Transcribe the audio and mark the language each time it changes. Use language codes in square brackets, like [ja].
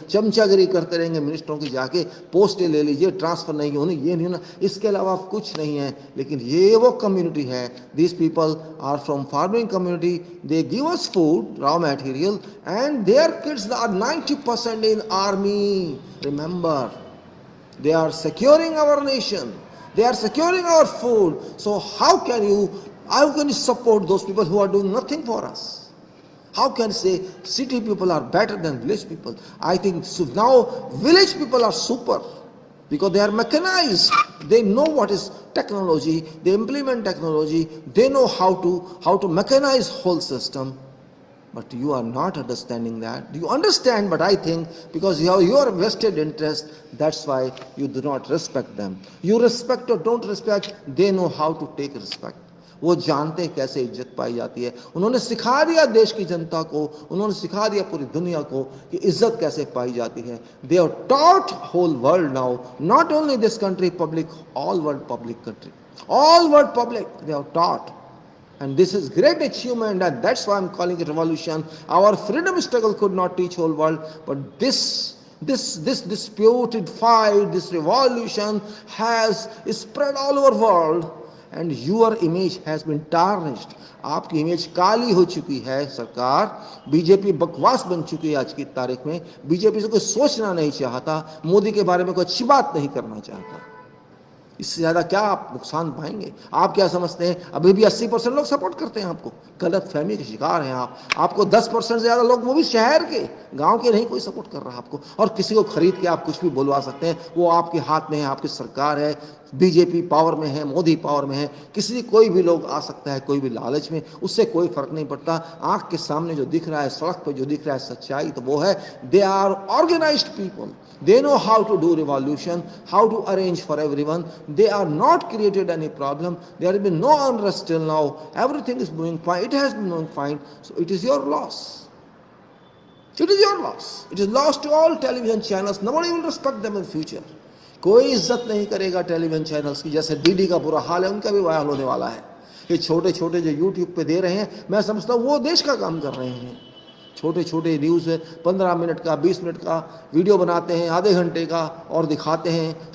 [hi] चमचागिरी करते रहेंगे मिनिस्टरों की, जाके पोस्टें ले लीजिए, ट्रांसफर नहीं होनी, ये नहीं होना, इसके अलावा कुछ नहीं है। लेकिन ये वो कम्युनिटी है, [en] This people are from farming community, they give us food, raw material, and their kids are 90% in army. Remember, they are securing our nation, they are securing our food. So how can you support those people who are doing nothing for us? How can you say city people are better than village people? I think so. Now village people are super because they are mechanized, they know what is technology, they implement technology, they know how to mechanize whole system. But you are not understanding that. You understand, but I think because you have your vested interest, that's why you do not respect them. You respect or don't respect, they know how to take respect. [hi] वो जानते हैं कैसे इज्जत पाई जाती है। उन्होंने सिखा दिया देश की जनता को, उन्होंने सिखा दिया पूरी दुनिया को कि इज्जत कैसे पाई जाती है। [en] They have taught whole world now, not only this country public, all world public country, all world public, they have taught. And this is great achievement, and that's why I'm calling it revolution. Our freedom struggle could not teach whole world, but this disputed fight, this revolution has spread all over world, and your image has been tarnished. [hi] आपकी image काली हो चुकी है सरकार, BJP बकवास बन चुकी है आज की तारीख में। बीजेपी से कोई सोचना नहीं चाहता, मोदी के बारे में कोई अच्छी बात नहीं करना चाहता। इससे ज़्यादा क्या आप नुकसान पाएंगे? आप क्या समझते हैं अभी भी 80% लोग सपोर्ट करते हैं आपको? गलत फहमी के शिकार हैं आप। आपको 10% से ज़्यादा लोग, वो भी शहर के, गांव के नहीं कोई सपोर्ट कर रहा आपको। और किसी को खरीद के आप कुछ भी बोलवा सकते हैं, वो आपके हाथ में है, आपकी सरकार है, बीजेपी पावर में है, मोदी पावर में है। किसी कोई भी लोग आ सकता है, कोई भी लालच में, उससे कोई फर्क नहीं पड़ता। आंख के सामने जो दिख रहा है, सड़क पर जो दिख रहा है सच्चाई, तो वो है [en] They are organised people, they know how to do revolution, how to arrange for everyone. They are not created any problem, there has been no unrest till now, everything is moving fine, it has been moving fine. So it is your loss, it is your loss, it is loss to all television channels. Nobody will respect them in future. [hi] कोई इज्जत नहीं करेगा television channels की। जैसे DD का बुरा हाल है, उनका भी वायरल होने वाला है। ये छोटे छोटे जो यूट्यूब पे दे रहे हैं, मैं समझता हूँ वो देश का काम कर रहे हैं। छोटे छोटे न्यूज़ 15 मिनट का, 20 मिनट का वीडियो बनाते हैं, आधे घंटे का, और दिखाते हैं।